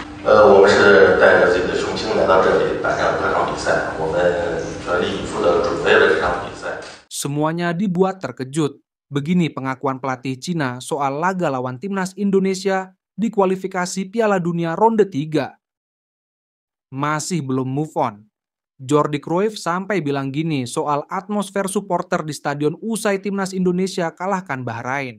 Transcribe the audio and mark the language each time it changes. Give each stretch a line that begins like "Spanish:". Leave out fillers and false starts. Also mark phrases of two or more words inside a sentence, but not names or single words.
Chinese: 我们是带着自己的雄心来到这里打这场比赛，我们全力以赴地准备了这场比赛。
Indonesian: Semuanya dibuat terkejut. Begini pengakuan pelatih Cina soal laga lawan timnas Indonesia di kualifikasi Piala Dunia ronde 3. Masih belum
English: move on.
Indonesian: Jordi Cruyff sampai bilang gini soal atmosfer supporter di stadion usai timnas Indonesia kalahkan Bahrain.